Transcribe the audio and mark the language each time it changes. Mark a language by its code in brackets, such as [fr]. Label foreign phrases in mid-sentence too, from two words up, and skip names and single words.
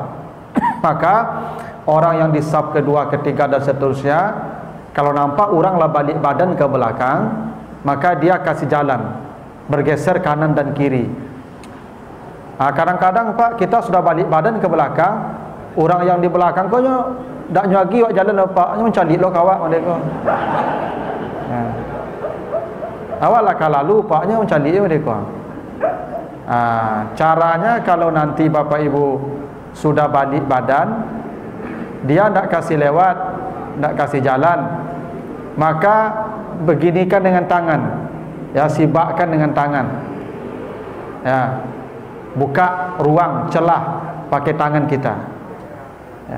[id] Maka orang yang di saf kedua, ketiga dan seterusnya, kalau nampak orang lah balik badan ke belakang, maka dia kasih jalan, bergeser kanan dan kiri. Kadang-kadang Pak, kita sudah balik badan ke belakang, orang yang di belakang kau [min] tak nyagi wak jalan [id] Pak, mencalik lo kawak mereka. [min] Awak lah lalu Paknya mencalik mereka. [id] Caranya kalau nanti Bapak Ibu sudah balik badan, dia tidak kasih lewat, tidak kasih jalan, maka beginikan dengan tangan, ya, sibakkan dengan tangan, ya, buka ruang celah pakai tangan kita, ya.